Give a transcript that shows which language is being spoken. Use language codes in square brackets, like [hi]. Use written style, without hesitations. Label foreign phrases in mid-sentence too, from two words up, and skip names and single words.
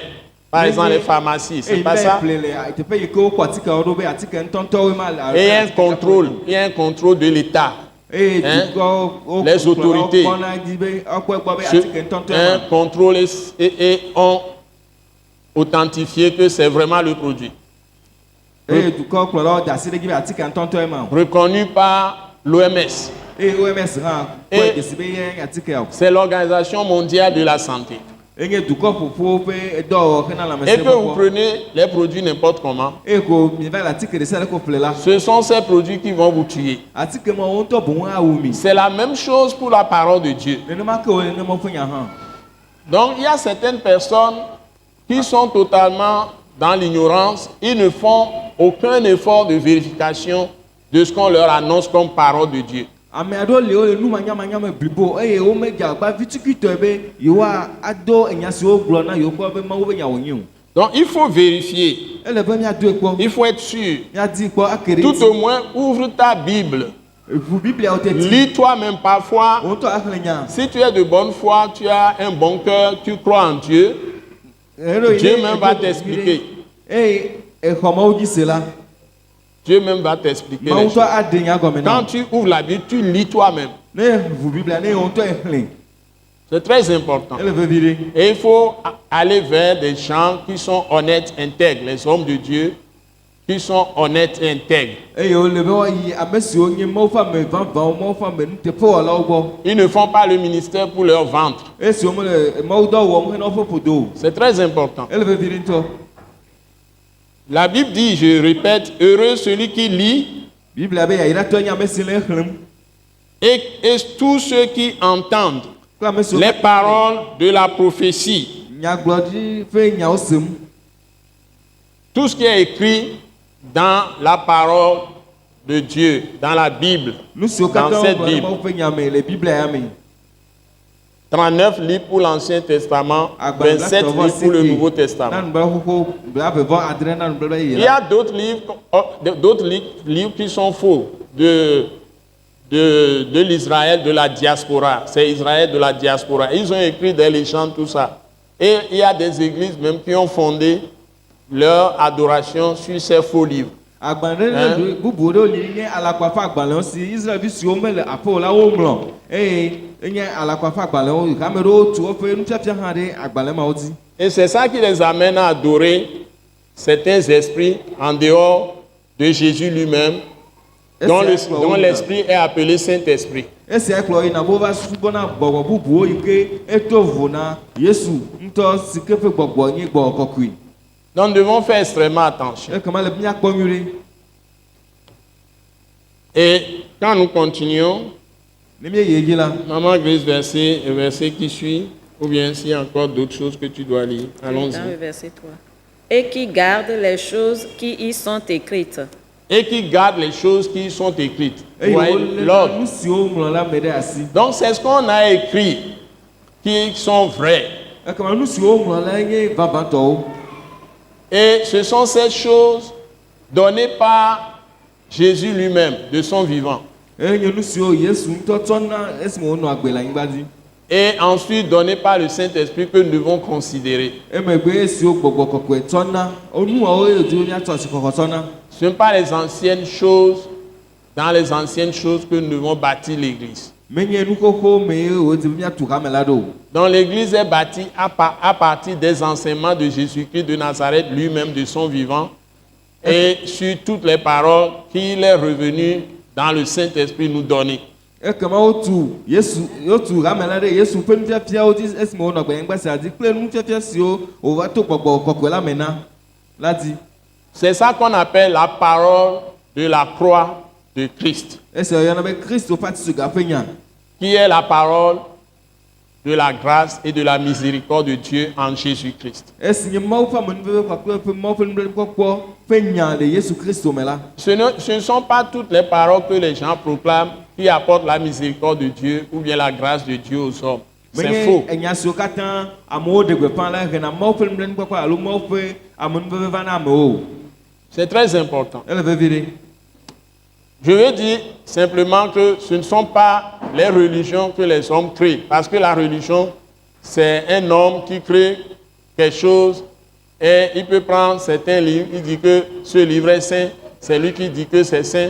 [fr] Par exemple, les pharmacies, c'est pas ça. Et il y a un contrôle de l'État. Les autorités. Un contrôle et ont authentifié que c'est vraiment le produit. [ee] eye dukɔ kplɔlawo de asi ɖe dzi be atike ŋutɔŋutɔ ema o. [fr] reconnu par l'OMS. [ee] Eye OMS hã [fr] Et- [ee] kɔe desi be ye atike o. [fr] C'est l'Organisation mondiale de la santé. [ee] Enye dukɔ ƒoƒo ƒe dɔwɔwɔ hena [fr] Et que vous [ee] lãmesẽ. [fr] prenez les produits n'importe comment, [ee] Eye ko mi va le atike ɖe sia ɖe ko ƒle la. [fr] ce sont ces produits qui vont vous tuer. [ee] Atike ma wo ŋutɔ boŋ awu mi. [fr] C'est la même chose pour la parole de Dieu. [ee] Nenema ke wo nenema ƒe nya hã. [fr] Donc il y a certaines personnes qui sont totalement dans l'ignorance, ils ne font aucun effort de vérification de ce qu'on leur annonce comme parole de Dieu. [ee] Ame aɖewo le wo le nu manyamanyame blibo eye womedze agba vitukitɔe be yewoa ado enya siwo gblɔ na yewo kpɔ be Mawu be nya wònye o. [fr] Donc il faut vérifier, [ee] Ele be miadoe kpɔ, [fr] il faut être sûr. [ee] miadi kpɔ ake ɖe [fr] Tout au moins, ouvre ta Bible. [ee] Ʋu Biblia wo teti. [fr] Lis toi-même parfois. [ee] Wo ŋutɔ axlẽ nya. [fr] Si tu es de bonne foi, tu as un bon cœur, tu crois en Dieu, [ee] Ero yi [fr] Dieu ne même va [ee] edo [fr] t'expliquer. [ee] Eye exɔ Mawu dzi se la, [fr] Dieu même va t'expliquer [ee] Mawu [fr] les [ee] ŋutɔ [fr] choses. [ee] ade nya gɔme na [fr] Quand [ee] wo. [fr] tu ouvres la Bible, tu lis toi-même. [ee] Ne ʋu Biblia ne wo ŋutɔ exlẽ, [fr] C'est très important. [ee] ele vevi ɖe. [fr] Et il faut aller vers des gens qui sont honnêtes, intègres, les hommes de Dieu qui sont honnêtes et intègres. [ee] Eye wole be woayi ame siwo nye Mawu ƒe ame vavãwo, Mawu ƒe ame nuteƒewɔlawo gbɔ. [fr] Ils ne font pas le ministère pour leur ventre. [ee] Esiwo mele Mawu dɔ wɔm hena woƒe ƒodo o. [fr] C'est très important. [ee] Ele vevi ɖe ŋutɔ. [fr] La Bible dit, je répète, heureux celui qui lit [ee] Biblia be yayratɔ nye ame si le exlẽm. [fr] et tous ceux qui entendent [ee] Kple ame siwo [fr] les paroles de la prophétie. [ee] nyagblɔɖi ƒe nyawo sem. [fr] Tout ce qui est écrit dans la parole de Dieu, dans la Bible. [ee] Nu siwo [fr] Dans [ee] katã [fr] cette [ee] wogblɔ ɖe [fr] Bible. [ee] Mawu ƒe nya me le Biblia ya me. [fr] 39 livres pour l'Ancien Testament, 27 livres pour le Nouveau Testament. [ee] Na nubabla xoxo blaeve adre na nubabla [fr] Il y [ee] yeye la. [fr] a d'autres livres qui sont faux de l'Israël de la diaspora. C'est Israël de la diaspora. Ils ont écrit des légendes, tout ça. Et il y a des églises même qui ont fondé leur adoration sur ces faux livres. [ee] Agbalẽ ɖe bubu ɖewo li nye alakpafa agbalẽwo si Israelvi siwo mele aƒewo la woŋlɔ eye enye alakpafa agbalẽwo ame ɖewo tu woƒe nufiafia hã ɖe agbalẽ mawo dzi. [fr] Et c'est ça qui les amène à adorer certains esprits en dehors de Jésus lui-même, dont l'esprit est appelé Saint-Esprit. [ee] Esia kplɔ yina be wova subɔna gbɔgbɔ bubuwo yi ke eto vo na Yesu ŋutɔ si ke ƒe gbɔgbɔ nye gbɔgbɔ kɔkɔe. [fr] Donc nous devons faire extrêmement attention. [ee] Ekema le míakpɔ nyuie ɖe. [fr] Et quand nous continuons, [ee] Ne míeyi dzi la, [fr] Maman Grace, verset qui suit, ou bien s'il y a encore d'autres choses que tu dois lire, Dans le allons-y. verset 3. Et qui garde les choses qui y sont écrites, Et qui garde les choses qui sont écrites. Vous [ee] eye [fr] voyez [ee] wolé [fr] l'ordre. [ee] nu siwo ŋlɔ la me ɖe asi. [fr] Donc c'est ce qu'on a écrit qui sont vrais. [ee] Ekema nu siwo ŋlɔ la nye vavãtɔwo. [fr] Et ce sont ces choses données par Jésus lui-même, de son vivant. [ee] Enye nu siwo Yesu ŋutɔ tsɔ na esime wonɔ agbe le anyigba dzi. [fr] Et ensuite données par le Saint-Esprit que nous devons considérer. [ee] Emegbe esiwo gbɔgbɔ kɔkɔe tsɔ na, nuawo ye wòdi míatsɔ asi kɔkɔ tsɔ na. [fr] Ce ne sont pas les anciennes choses, dans les anciennes choses que nous devons bâtir l'Église. [ee] Menye nu xoxo me ye wòdi míatu hame la ɖo o. [fr] Donc l'Église est bâtie à partir des enseignements de Jésus-Christ de Nazareth, lui-même de son vivant, et sur toutes les paroles qu'il est revenu dans le Saint-Esprit nous donner. [ee] Ekema wotu hame la ɖe Yesu ƒe nufiafiawo dzi esime wonɔ gbenyigba sia dzi kple nufiafia siwo wòva to gbɔgbɔ kɔkɔe la me na la dzi. [fr] C'est ça qu'on appelle la parole de la croix de Christ, [ee] Esia woyɔna be Kristo ƒe atisuga ƒe nya. [fr] qui est la parole de la grâce et de la miséricorde de Dieu en Jésus-Christ. [ee] Esi nye Mawu ƒe amenuveve kpakple ƒe Mawu ƒe nublanuikpɔkpɔ ƒe nya le Yesu Kristo me la. [fr] Ce ne sont pas toutes les paroles que les gens proclament qui apportent la miséricorde de Dieu ou bien la grâce de Dieu aux hommes. C'est faux. [ee] Menye enya siwo katã amewo ɖe gbeƒã la hena Mawu ƒe nublanuikpɔkpɔ alo Mawu ƒe amenuveve va na amewo. [fr] C'est très important. [ee] Ele vevi ɖe. [fr] Je veux dire simplement que ce ne sont pas les religions que les hommes créent. Parce que la religion, c'est un homme qui crée quelque chose et il peut prendre certains livres, il dit que ce livre est saint, c'est lui qui dit que c'est saint.